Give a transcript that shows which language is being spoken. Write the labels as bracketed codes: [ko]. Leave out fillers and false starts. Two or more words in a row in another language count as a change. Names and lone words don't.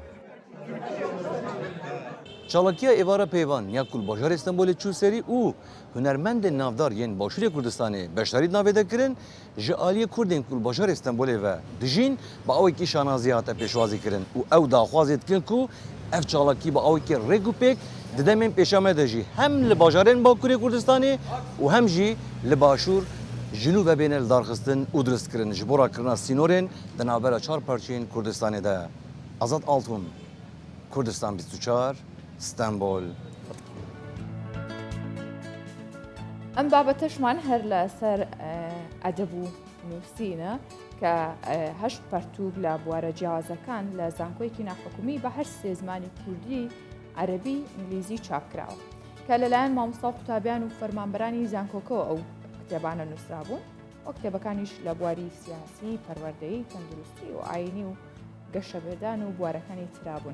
[ku] Çalakiya êvara peyvan ya kul bajarê Stenbolê çû serî û hunermendên navdar yên Başûrê Kurdistanê beşdarî navê de kirin ji aliyê Kurdên kul bajarê Stenbolê ve dijîn bi awekî şanazî hate pêşwazî kirin û ew daxwazê dikin ku ev çalakî bi awekî rêk û pêk di demên pêşame de jî hem li bajarên Bakurê Kurdistanê û hem jî li Başûr jinû ve bêne li darxistin û durist kirin ji bo rakirina sînorên di navbera çar parçeyên Kurdistanê de. Azad Altun, Kurdistan 24, ستانبول. [ckb] ئەم بابەتەشمان هەر لەسەر ئەدەب و نووسینە کە هەشت پەرتووب لە بوارە جیاوازەکان لە زانکۆیەکی ناحکومی بە هەر سێ زمانی کوردی، عەرەبی، ئینگلیزی چاپکراوە کە لەلایەن مامۆستا و قوتابیان و فەرمانبەرانی زانکۆکەوە ئەو کتێبانە نووسرابوون و کتێبەکانیش لە بواری سیاسی، پەروەردەیی، تەندروستی و ئاینی و گەشەبێدان و بوارەکانی ترابوون.